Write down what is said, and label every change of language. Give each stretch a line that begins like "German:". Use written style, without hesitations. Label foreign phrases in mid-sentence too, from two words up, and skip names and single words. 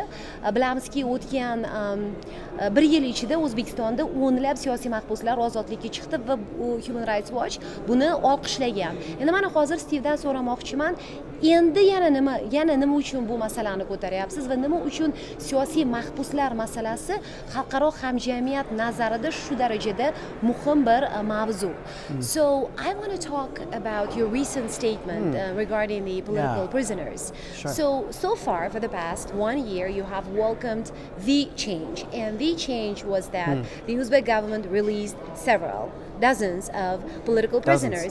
Uzbek: Bilamizki, o'tgan bir yil ichida O'zbekistonda o'nlab siyosiy mahbuslar ozodlikka chiqdi va Human Rights Watch buni olqishlagan. Endi mana hozir Stivdan so'ramoqchiman, endi yana nima uchun bu masalani ko'taryapsiz va nima uchun siyosiy mahbuslar masalasi xalqaro hamjamiyat nazarida shu darajada muhim bir mavzu.
English: So I want to talk about your recent statement regarding the political prisoners. Sure. So far for the past 1 year you have welcomed the change, and the change was that the Uzbek government released dozens of political prisoners.